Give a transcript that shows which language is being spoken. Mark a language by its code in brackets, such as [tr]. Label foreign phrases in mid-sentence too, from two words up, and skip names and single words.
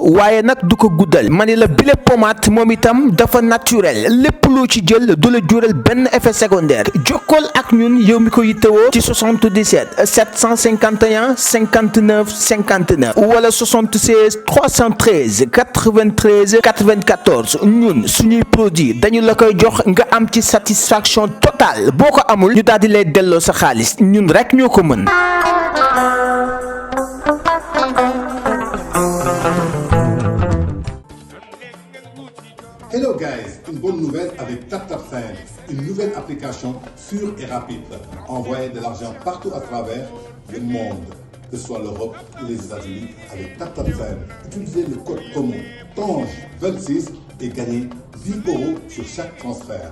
[wo] waaye nag du ko guddal ma ne la bile pommade moom itam dafa naturel lépp loo ci jël du la jural benn [fr] effet secondaire [wo] jokkool ak ñun yow mi ko yittewoo ci 77 751 59 59 wala 76 313 93 94 ñun suñuy produit dañu la koy jox nga am ci [fr] satisfaction totale [wo] boo ko amul ñu daal di lay delloo sa xaalis ñun rek ñoo ko mën. [en] Hello guys, [fr] une bonne nouvelle avec TapTapSend, une nouvelle application sûre et rapide. Envoyez de l'argent partout à travers le monde, que ce soit l'Europe ou les États-Unis avec TapTapSend. Utilisez le code promo TANGE26 et gagnez 10 € sur chaque transfert.